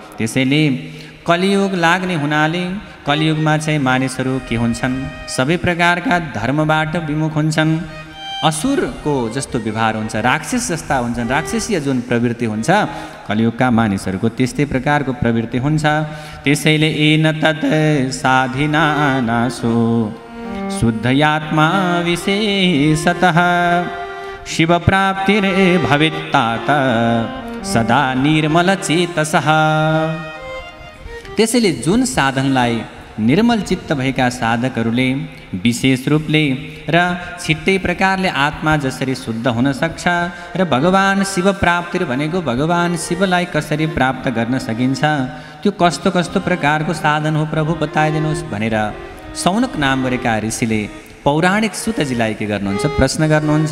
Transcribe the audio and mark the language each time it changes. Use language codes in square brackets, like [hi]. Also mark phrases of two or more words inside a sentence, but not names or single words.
[ne] त्यसैले कलियुग लाग्ने हुनाले कलियुगमा चाहिँ मानिसहरू के हुन्छन्, सबै प्रकारका धर्मबाट विमुख हुन्छन्। असुरको जस्तो व्यवहार हुन्छ, राक्षस जस्ता हुन्छन्, राक्षसीय जुन प्रवृत्ति हुन्छ कलियुगका मानिसहरूको त्यस्तै प्रकारको प्रवृत्ति हुन्छ। [sa] त्यसैले एन तत् साधिनानासु शुद्धयात्मा विशेषतः शिव प्राप्तिर भवित्तात सदा निर्मल चेतसः। [ne] त्यसैले जुन साधनलाई निर्मल चित्त भएका साधकहरूले विशेष रूपले र छिट्टै प्रकारले आत्मा जसरी शुद्ध हुन सक्छ र भगवान शिव प्राप्ति भनेको भगवान शिवलाई कसरी प्राप्त गर्न सकिन्छ, त्यो कस्तो कस्तो प्रकारको साधन हो प्रभु बताइदिनुहोस् भनेर सौनक नाम गरेका ऋषिले पौराणिक सुतजीलाई के गर्नुहुन्छ, प्रश्न गर्नुहुन्छ।